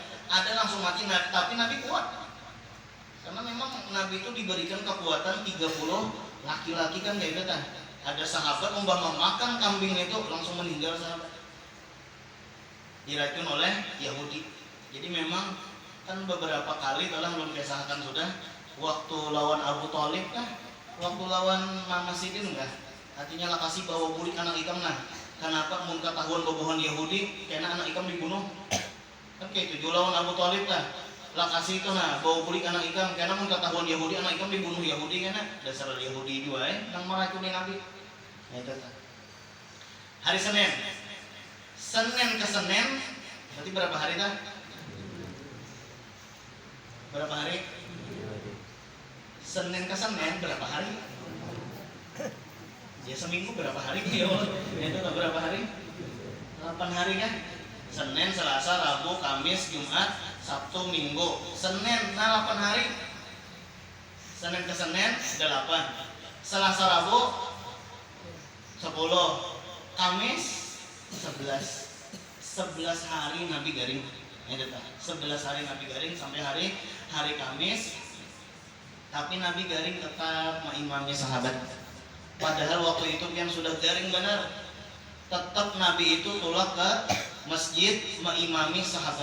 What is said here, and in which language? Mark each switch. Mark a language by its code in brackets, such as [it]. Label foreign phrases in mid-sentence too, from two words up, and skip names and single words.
[id] Ada langsung mati, tapi Nabi kuat. Karena memang Nabi itu diberikan kekuatan 30 laki-laki kan kayak gitu. Ada sahabat memakan kambing itu langsung meninggal sahabat. Diracun oleh Yahudi. Jadi memang kan beberapa kali telah belum kisahkan sudah waktu lawan Abu Thalib kah? [bjn] Waktu lawan Mama Sidin enggak? Artinya lah kasih bawa bulik anak ikam nah. Kenapa mun ketahuan bobohan Yahudi karena anak ikam dibunuh? Kan kayak itu lawan Abu Thalib lah. Lah kasih itu nah bawa bulik anak ikam karena mun ketahuan Yahudi anak ikam dibunuh Yahudi karena dasar Yahudi juga nang meracuni Nabi. [id] Ya itu. Hari Senin. Senin ke Senin berarti berapa hari dah? Berapa hari? Senin ke Senin berapa hari? Ya seminggu berapa hari? Itu berapa hari? 8 hari kan? Senin, Selasa, Rabu, Kamis, Jumat, Sabtu, Minggu. Senin, 8 hari. Senin ke Senin 8. Selasa, Rabu 10. Kamis 11. [bjn] 11 hari Nabi garing. 11 hari Nabi garing sampai hari Kamis. Tapi Nabi garing tetap mengimami sahabat. Padahal waktu itu yang sudah garing benar, tetap Nabi itu tulak ke masjid mengimami sahabat.